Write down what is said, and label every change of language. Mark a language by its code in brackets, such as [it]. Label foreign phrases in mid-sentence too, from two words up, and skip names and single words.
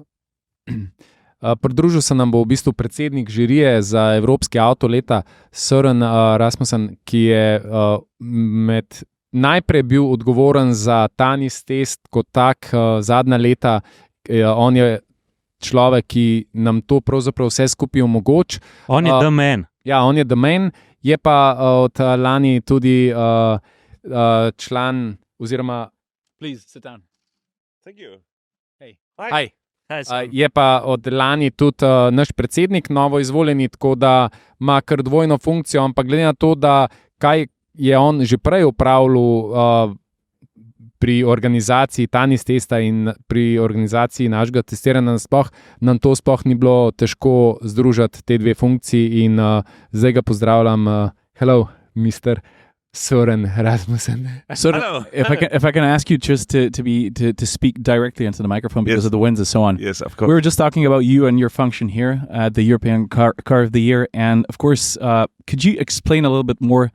[sl] Pridružil se nam bo v bistvu predsednik žirije za evropski avto leta, Søren Rasmussen, ki je najprej bil odgovoren za Tanis test kot tak zadnja leta. On je človek, ki nam to pravzaprav vse skupaj omogoča. On je [en] the man. [sl] Ja, on je [en] the man, [sl] je pa od lani tudi član oziroma [en] Please, sit down. Thank you. Hi. [sl] Je pa od lani tudi naš predsednik, novo izvoljeni, tako da ima kar dvojno funkcijo, ampak glede na to, da kaj je on že prej upravljal pri organizaciji Tanis testa in pri organizaciji našega testiranja nasploh, nam to sploh ni bilo težko združiti te dve funkciji in zdaj ga pozdravljam. [en] Hello, Mr. Søren Rasmussen. Hello. If I can ask you just to speak directly into the microphone because of the winds and so on. Yes, of course. We were just talking about you and your function here at the European Car of the Year, and of course, could you explain a little bit more?